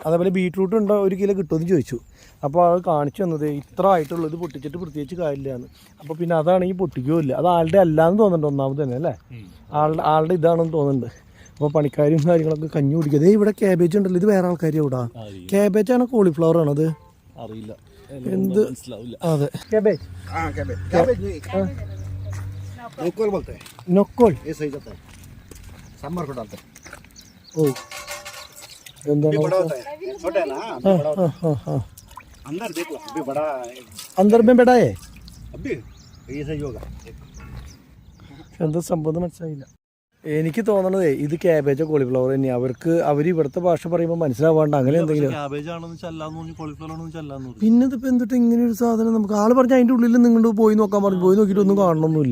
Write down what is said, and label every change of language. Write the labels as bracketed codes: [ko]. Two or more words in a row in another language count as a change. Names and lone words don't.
[ml] അതേപോലെ ബീട്രൂട്ട് ഉണ്ടോ 1 കിലോ കിട്ടുമെന്ന് ചോദിച്ചു. അപ്പോൾ അത് കാണിച്ചു തന്നത് ഇത്ര ആയിട്ടുള്ളൂ, ഇത് പൊട്ടിച്ചിട്ട് പ്രത്യേകിച്ച് കാര്യമില്ലാന്ന്. അപ്പോൾ പിന്നെ അതാണെങ്കിൽ പൊട്ടിക്കുകയില്ല, അത് ആളുടെ അല്ലാന്ന് തോന്നുന്നുണ്ട് ഒന്നാമത് തന്നെ അല്ലേ, ആളുടെ ഇതാണെന്ന് തോന്നുന്നുണ്ട്. അപ്പോൾ പണിക്കാരും കാര്യങ്ങളൊക്കെ കഞ്ഞി കുടിക്കുക. അതേ ഇവിടെ ക്യാബേജ് ഉണ്ടല്ലോ, ഇത് വേറെ ആൾക്കാർ ഇവിടെ ക്യാബേജാണോ കോളിഫ്ലവർ ആണോ അത് അറിയില്ല എന്ത്? അതെ ക്യാബേജ് [hi] नोकोल बोलते हैं, [ml] നൊക്കോൾ. [hi] ये सही जाता है, सांभर को डालते हैं। [ml] ഓ എന്താണ് [hi] ये बड़ा होता है, छोटा है ना, अभी बड़ा होता है। अंदर देख लो, अभी बड़ा है, अंदर में बेटाये अभी ये सही होगा। [ml] എന്താ സംഭവം മനസ്സിലായില്ല. എനിക്ക് തോന്നണതേ ഇത് ക്യാബേജോ കോളിഫ്ലവർ തന്നെയാണ്. അവർ ഇവിടുത്തെ ഭാഷ പറയുമ്പോൾ മനസ്സിലാവാണ്ട് അങ്ങനെ എന്തെങ്കിലും. ക്യാബേജ് ആണെന്ന് ചെല്ലാന്ന് പറഞ്ഞു, കോളിഫ്ലവർ ആണെന്ന് ചെല്ലാന്ന് പറഞ്ഞു. പിന്നെ ഇതിപ്പോൾ എന്തിട്ട് ഇങ്ങനെ ഒരു സാധനം നമുക്ക് ആള് പറഞ്ഞ അതിൻ്റെ ഉള്ളിൽ നിങ്ങളുടെ പോയി നോക്കാൻ പറഞ്ഞു, പോയി നോക്കിയിട്ട് ഒന്നും കാണണമെന്നില്ല.